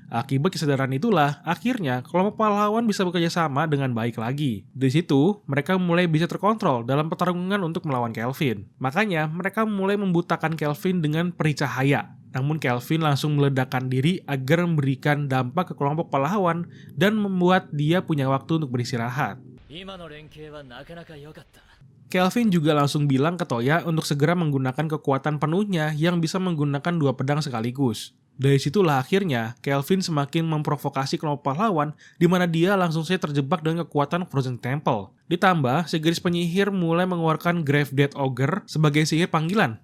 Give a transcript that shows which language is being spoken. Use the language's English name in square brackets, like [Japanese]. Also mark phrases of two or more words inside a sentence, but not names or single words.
[Indonesian] Akibat kesadaran itulah, akhirnya kelompok pahlawan bisa bekerja sama dengan baik lagi. Di situ, mereka mulai bisa terkontrol dalam pertarungan untuk melawan Kelvin. Makanya, mereka mulai membutakan Kelvin dengan peri cahaya. Namun Kelvin langsung meledakkan diri agar memberikan dampak ke kelompok pahlawan dan membuat dia punya waktu untuk beristirahat. [Japanese] 今の連携はなかなか良かった。 [Indonesian] Kelvin juga langsung bilang ke Toya untuk segera menggunakan kekuatan penuhnya yang bisa menggunakan 2 pedang sekaligus. Dari situlah akhirnya Kelvin semakin memprovokasi kelompok pahlawan di mana dia langsung saja terjebak dengan kekuatan Frozen Temple. Ditambah, si gadis penyihir mulai mengeluarkan Grave Dead Ogre sebagai sihir panggilan.